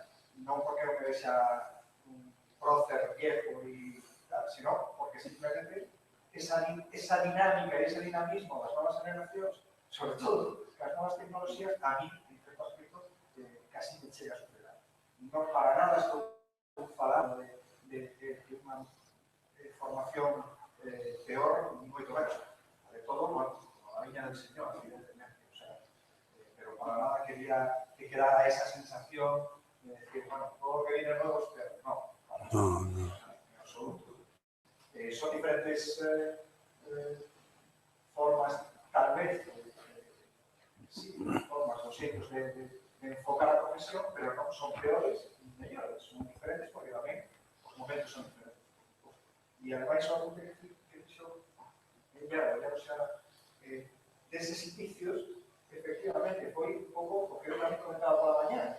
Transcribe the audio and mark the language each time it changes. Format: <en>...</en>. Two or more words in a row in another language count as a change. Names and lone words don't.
<gl>Non porque eu me vexa un</gl> <es>prócer viejo</es> <gl>e tal,</gl> <es>sino porque simplemente esa dinámica</es> <gl>e ese dinamismo das novas generacións, sobre todo as novas tecnoloxías,</gl> <es>a mí,</es> <gl>en certo aspecto, casi me chega a superar. Non para nada estou falando de unha formación peor,</gl> <es>ni moito menos. De todo, bueno, a viña del señor, evidentemente, o sea, pero para nada quería que quedara esa sensación de decir, bueno, todo lo que viene nuevo es peor. No, para nada, en absoluto.</es> <gl>Son diferentes formas,</gl> <es>tal vez, sí,</es> <gl>formas o xeitos de enfocar a profesión, pero non son peores ni mellores, son diferentes porque tamén os momentos son diferentes. E ademais, o que dixo ella,</gl> <es>o sea,</es> <gl>deses indicios, efectivamente, foi un pouco o que eu tamén comentaba pola mañá.</gl>